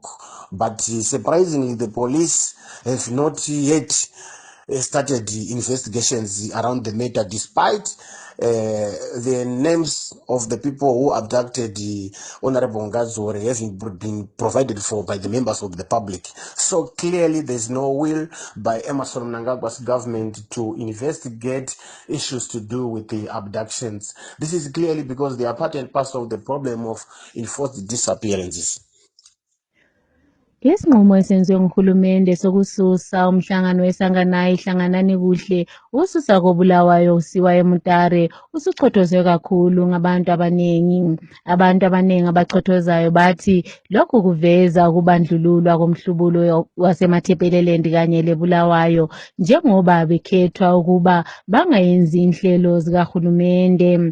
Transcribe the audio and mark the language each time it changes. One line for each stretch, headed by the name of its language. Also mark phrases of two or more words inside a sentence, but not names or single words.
English: But surprisingly, the police have not yet started investigations around the matter, despite the names of the people who abducted Honorable Ngadzore having been provided for by the members of the public. So clearly there's no will by Emerson Mnangagwa's government to investigate issues to do with the abductions. This is clearly because they are part and parcel of the problem of enforced disappearances.
North Ndebele: Isinqumo esenziwe nguhulumende sokususa umhlangano weSanganayi Hlanganani Kuhle ususa koBulawayo usiwa eMutare usuchothozwe kakhulu ngabantu abanengi. Abantu abanengi abachothozayo bathi lokhu kuveza ukubandlululwa komhlubulo wasemaThepeleland kanye leBulawayo njengoba bekhethwa ukuba bangayenzi inhlelo zikahulumende.